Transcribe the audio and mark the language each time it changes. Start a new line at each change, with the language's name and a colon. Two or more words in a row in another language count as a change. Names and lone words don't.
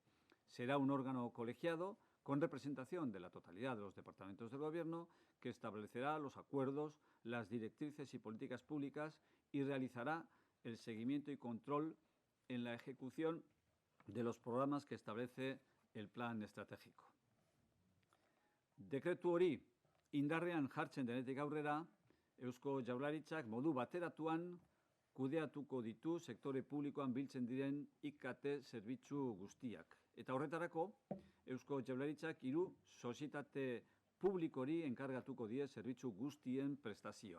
Spanish: Será un órgano colegiado con representación de la totalidad de los departamentos del Gobierno, que establecerá los acuerdos, las directrices y políticas públicas y realizará el seguimiento y control en la ejecución de los programas que establece el plan estratégico.
Basque: Dekretu hori indarrean jartzen denetik aurrera, Eusko Jaurlaritzak modu bateratuan kudeatuko ditu sektore publikoan biltzen diren IKT zerbitzu guztiak. Eta horretarako, Eusko Jaurlaritzak 3 sozietate publikori enkargatuko die zerbitzu guztien prestazioa.